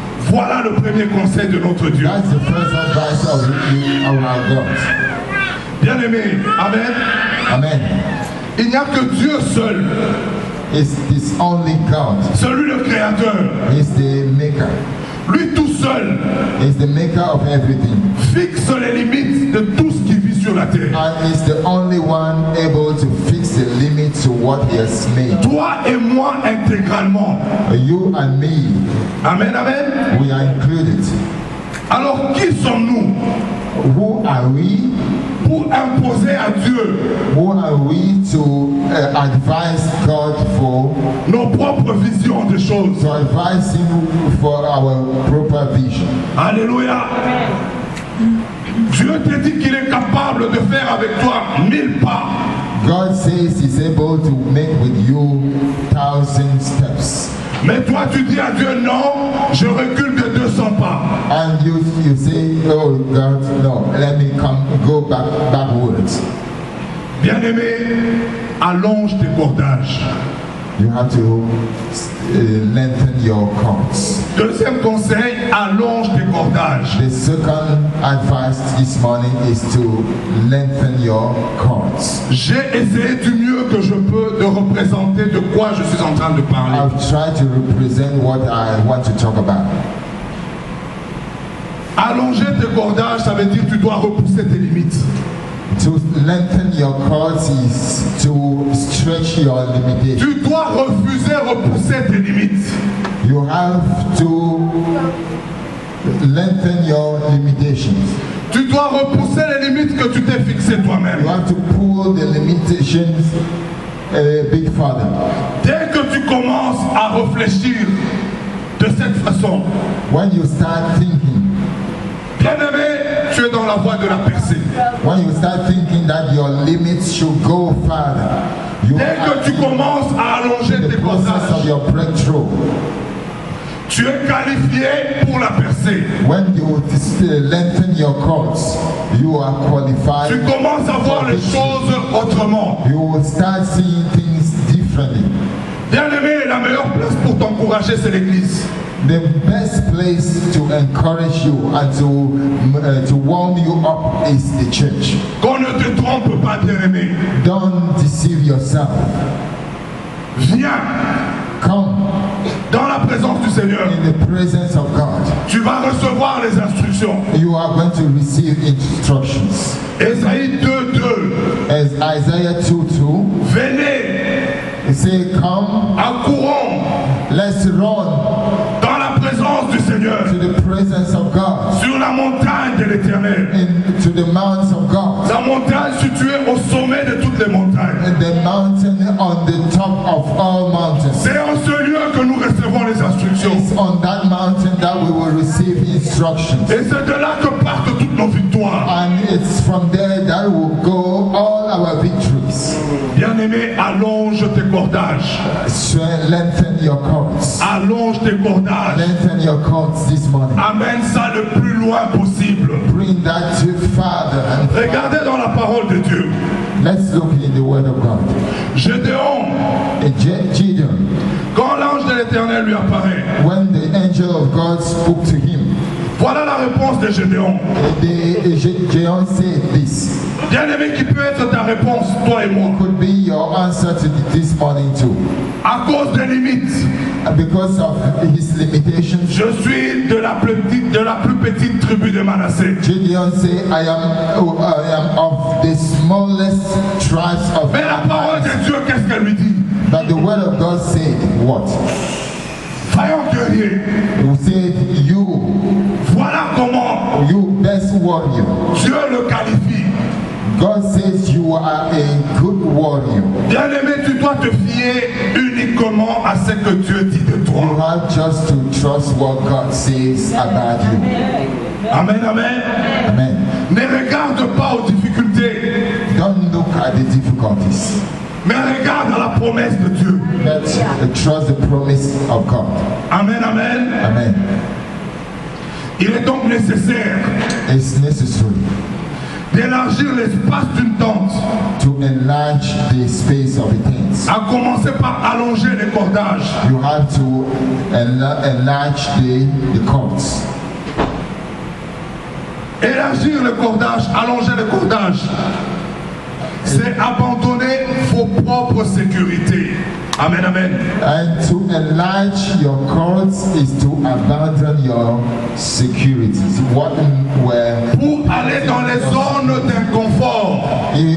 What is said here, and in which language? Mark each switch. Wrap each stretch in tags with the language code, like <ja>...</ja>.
<fr>Voilà le premier conseil de notre Dieu.</fr> <en>That's the first advice of our God.</en> <fr>Bien-aimé, amen. Amen. Il n'y a que Dieu seul,</fr> <en>It's this only God.</en> <fr>celui le créateur.</fr> <en>He's the maker.</en> <fr>Lui tout seul</fr> <en>He's the maker of everything.</en> <fr>fixe les limites de tout ce qui vit sur la terre.</fr> <en>And he's the only one able to fix the limit to what he has made.</en> <fr>Toi et moi intégralement.</fr> <en>You and me, Amen, amen. we are included.</en> <fr>Alors qui sommes-nous</fr> <en>Who are we?</en> <fr>pour imposer à Dieu</fr> <en>Who are we to advise God for,</en> <fr>nos propres visions des choses?</fr> <en>to advise him for our proper vision? Alléluia.</en> <fr>Dieu te dit qu'il est capable de faire avec toi 1000 pas.</fr> <en>God says He's able to make with you 1,000 steps.</en> <fr>Mais toi tu dis à Dieu non, je recule de 200 pas.</fr> <en>And you say, oh God, no, let me go backwards.</en> <fr>Bien-aimé, allonge tes cordages.</fr> <en>You have to lengthen your cords.</en> <fr>Deuxième conseil, allonge tes cordages.</fr> <en>The second advice this morning is to lengthen your cords.</en> <fr>J'ai essayé du mieux que je peux de représenter de quoi je suis en train de parler.</fr> <en>I've tried to represent what I want to talk about.</en> <fr>Allonger tes cordages, ça veut dire que tu dois repousser tes limites.</fr> <en>To lengthen your cords is to stretch your limitations.</en> <fr>Tu dois repousser tes limites.</fr> <en>You have to lengthen your limitations.</en> <fr>Tu dois repousser les limites que tu t'es fixées toi-même.</fr> <en>You have to pull the limitations a bit further.</en> <fr>Dès que tu commences à réfléchir de cette façon,</fr> <en>When you start thinking,</en> <fr>bien-aimé, tu es dans la voie de la percée.</fr> <en>when you start thinking that your limits should go further, you</en> <fr>Dès</fr> <en>are</en> <fr>que tu commences à allonger</fr> <en>in</en> <fr>tes</fr> <en>the process of</en> <fr>cordages,</fr> <en>your breakthrough.</en> <fr>tu es qualifié pour la percée.</fr> <en>When you lengthen your cords, you are qualified.</en> <fr>Tu commences à voir les choses autrement.</fr> <en>You will start seeing things differently.</en> <fr>Bien-aimé, la meilleure place pour t'encourager, c'est l'église.</fr> <en>The best place to encourage you and to warm you up is the church.</en> <fr>Qu'on ne te trompe pas, bien-aimé.</fr> <en>Don't deceive yourself.</en> <fr>Viens</fr> <en>Come</en> <fr>dans la présence du Seigneur.</fr> <en>in the presence of God.</en> <fr>Tu vas recevoir les instructions.</fr> <en>You are going to receive instructions.</en> <fr>Ésaïe 2:2.</fr> <en>As Isaiah 2:2,</en> <fr>Venez,</fr> <en>it says, come,</en> <fr>accourons</fr> <en>let's run</en> <fr>dans la présence du Seigneur,</fr> <en>to the presence of God,</en> <fr>sur la montagne de l'Éternel.</fr> <en>to the mountains of God,</en> <fr>La montagne située au sommet de toutes les montagnes.</fr> <en>and the mountain on the top of all mountains.</en> <fr>C'est en ce lieu que nous recevons les instructions.</fr> <en>It's on that mountain that we will receive instructions.</en> <fr>Et c'est de là que partent toutes nos victoires.</fr> <en>And it's from there that will go all our victories.</en> <fr>Bien-aimé, allonge tes cordages.</fr> <en>Lengthen your cords.</en> <fr>Allonge tes cordages.</fr> <en>Lengthen your cords this morning.</en> <fr>Amène ça le plus loin possible.</fr> <en>Bring that to Father. And</en> <fr>Regardez dans la parole de Dieu.</fr> <en>let's look in the Word of God.</en> <fr>Gédéon,</fr> <en>Gideon,</en> <fr>quand l'ange de l'Éternel lui apparaît,</fr> <en>when the angel of God spoke to him,</en> <fr>voilà la réponse de Gédéon.</fr> <en>Gideon said this.</en> <fr>Bien-aimé, qui peut être ta réponse, toi et moi,</fr> <en>Could be your answer to this morning too.</en> <fr>à cause des limites.</fr> <en>Because of his limitations,</en> <fr>Je suis de la plus petite tribu de Manassé.</fr> <en>Gideon said, I am of the smallest tribes of</en> <fr>Mais la parole de Dieu, qu'est-ce qu'elle lui dit?</fr> <en>But the word of God said, what?</en> <fr>Vaillant guerrier,</fr> <en>He said,</en> <fr>voilà comment</fr> <en>you best warrior.</en> <fr>Dieu le qualifie.</fr> <en>God says you are a good warrior.</en> <fr>Bien-aimé, tu dois te fier uniquement à ce que Dieu dit de</fr> <en>You</en> <fr>toi.</fr> <en>have just to trust what God says about you. Amen, amen. Amen.</en> <fr>Ne regarde pas aux difficultés,</fr> <en>Don't look at the difficulties,</en> <fr>mais regarde à la promesse de Dieu.</fr> <en>but trust the promise of God. Amen, amen. Amen.</en> <fr>Il est donc nécessaire</fr> <en>It's necessary</en> <fr>d'élargir l'espace d'une tente,</fr> <en>to enlarge the space of a tent.</en> <fr>à commencer par allonger les cordages.</fr> <en>You have to enlarge the cords.</en> <fr>Élargir le cordage, allonger le cordage, c'est abandonner vos propres sécurités. Amen, amen.</fr> <en>And to enlarge your cords is to abandon your securities. What were</en> <fr>Pour aller dans les zones d'inconfort.</fr>